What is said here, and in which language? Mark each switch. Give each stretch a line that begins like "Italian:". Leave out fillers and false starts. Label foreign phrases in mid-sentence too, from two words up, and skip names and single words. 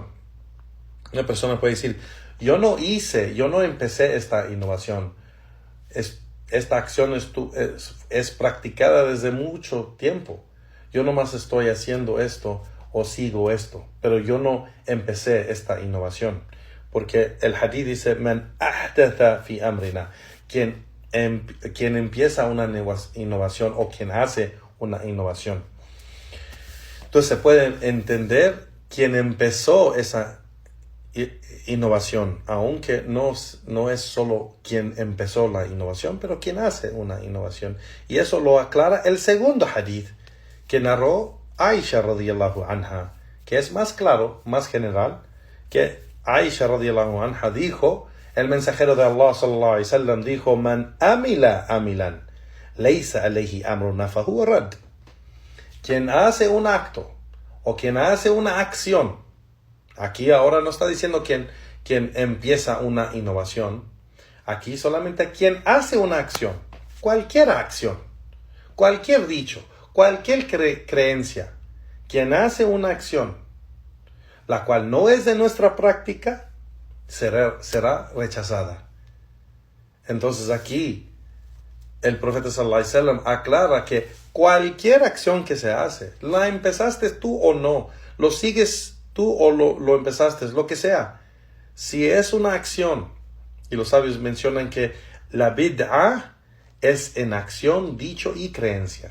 Spanish: Una persona puede decir, yo no empecé esta innovación. Esta acción es practicada desde mucho tiempo. Yo nomás estoy haciendo esto o sigo esto, pero yo no empecé esta innovación. Porque el hadith dice,
Arabic: من أحدث في أمرنا,
Spanish: quien empieza una innovación o quien hace una innovación. Entonces se puede entender quien empezó esa innovación, aunque no es solo quien empezó la innovación, pero quien hace una innovación. Y eso lo aclara el segundo hadith que narró Aisha
Arabic: رضي الله عنها,
Spanish: que es más claro, más general, que Aisha
Arabic: رضي الله عنها
Spanish: dijo, el mensajero de Allah
Arabic: صلى الله عليه وسلم
Spanish: dijo,
Arabic: من عمل عملا ليس عليه أمرنا فهو رد.
Spanish: Quien hace un acto o quien hace una acción, aquí ahora no está diciendo quien empieza una innovación, aquí solamente quien hace una acción, cualquier dicho, cualquier creencia, quien hace una acción, la cual no es de nuestra práctica, será rechazada. Entonces aquí el profeta
Arabic: صلى الله عليه وسلم
Spanish: aclara que cualquier acción que se hace, la empezaste tú o no, lo sigues tú o lo empezaste, lo que sea. Si es una acción, y los sabios mencionan que la bid'a es en acción, dicho y creencia.